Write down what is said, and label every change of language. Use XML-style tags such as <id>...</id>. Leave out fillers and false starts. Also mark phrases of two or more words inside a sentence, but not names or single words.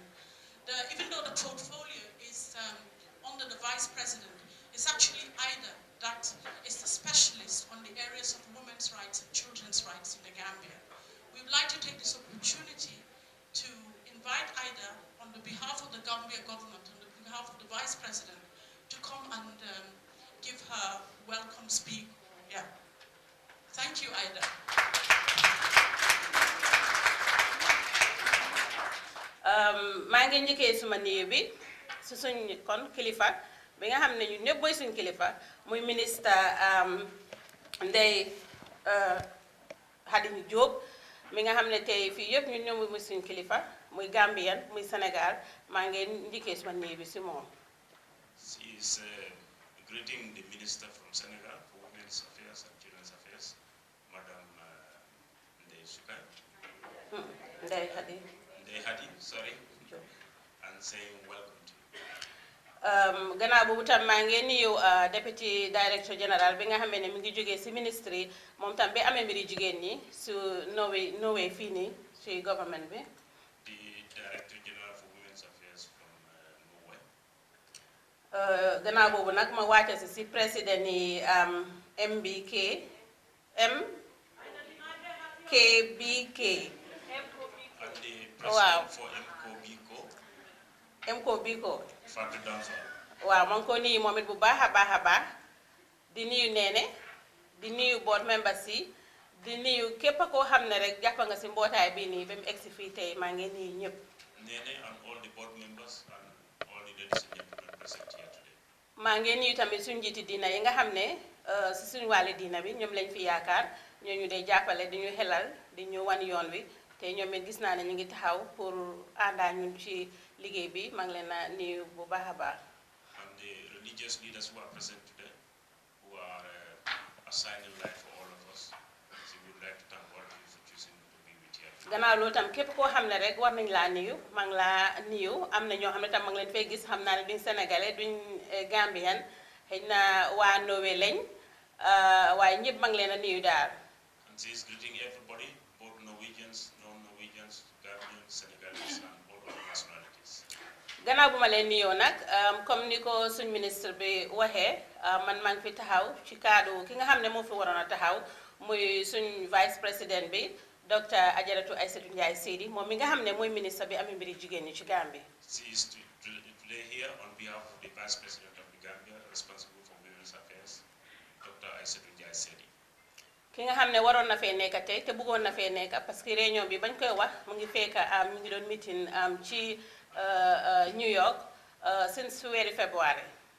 <en>Even though the portfolio is under the vice president, it's actually Ida that is the specialist on the areas of women's rights and children's rights in the Gambia. We would like to take this opportunity to invite Ida on the behalf of the Gambia government, on the behalf of the vice president, to come and give her welcome speak. Yeah. Thank you, Ida.</en> <wo>maa ngi njëkkee suma nuyu bi su suñ kon kilifa bi nga xam ne ñun ñëpp mooy suñ kilifa muy ministre Ndeye Khady Diop mi nga xam ne tey fii yëpp ñun ñoom muy suñ kilifa muy Gambien muy Sénégal maa ngi njëkkee suma nuyu bi si moom.</wo> <en>She is greeting the minister from Senegal for Women's Affairs and Children's Affairs, Madam Ndeye Souka. Ndeye Khady. Ndeye Khady, sorry, and saying welcome to you.</en> <wo>Gannaaw boobu tam maa ngi nuyu</wo> <en>Deputy Director General</en> <wo>bi nga xam ne mi ngi jógee si ministry moom tam bi amee mbiri jigéen ñi su Norway fii nii ci government bi.</wo> <en>The Director General for Women's Affairs from Norway.</en> <wo>Gannaaw boobu nag ma wàcce si président yi MKBK.</wo> <en>And the president for MKBK. Fatou Danfa.</en> <wo>Waaw ma ngi ko nuyu moom it bu baax a baax di nuyu Néné di nuyu</wo> <en>board members</en> <wo>yi di nuyu képp koo xam ne rek jàpp nga si mbootaay bii nii ba mu egsi fii tey maa ngi nuyu ñëpp.</wo> <en>Néné and all the board members and all the ladies and gentlemen present here today.</en> <wo>maa ngi nuyu tamit suñu njiiti diina yi nga xam ne si suñu wàllu diina bi ñoom lañ fi yaakaar ñooñu day jàppale di ñu xelal di ñu wan yoon wi te ñoom it gis naa ne ñu ngi taxaw pour àndaa ñun ci liggéey bi maa ngi leen a nuyu bu baax a baax.</wo> <en>And the religious leaders who are present today, who are assigning life for all of us. So we would like to thank all of you for choosing to be with here.</en> <wo>gannaaw loolu tam képp koo xam ne rek war nañ laa nuyu maa ngi laa nuyu am na ñoo xam ne tam maa ngi leen fay gis xam naa ne duñ sénégalais duñ Gambien xëy na waa Norway lañ waaye ñëpp maa ngi leen a nuyu daal.</wo> <en>And she is greeting everybody, both Norwegians, non-Norwegians, Gambians, Senegalese, and all other nationalities.</en> <wo>gannaaw bu ma leen nuyoo nag comme ni ko suñ ministre bi waxee man maa ngi fi taxaw ci kaddu ki nga xam ne moo fi waroon a taxaw muy suñ</wo> <fr>vice président</fr> <wo>bi docteur Ajaratu Aïssatou Ndiaye Seydi moom mi nga xam ne mooy ministre bi amee mbiri jigéen ñi ci Gambie.</wo> <en>She is today here on behalf of the Vice President of the Gambia, responsible for women's affairs, Dr. Aïssatou Ndiaye Seydi.</en> <wo>ki nga xam ne waroon na fee nekk tey te bëggoon na fee nekk</wo> <fr>parce que réunion</fr> <wo>bi bañ koy wax mu ngi fekk ñu ngi doon meeting ci New York since weeri février.</wo>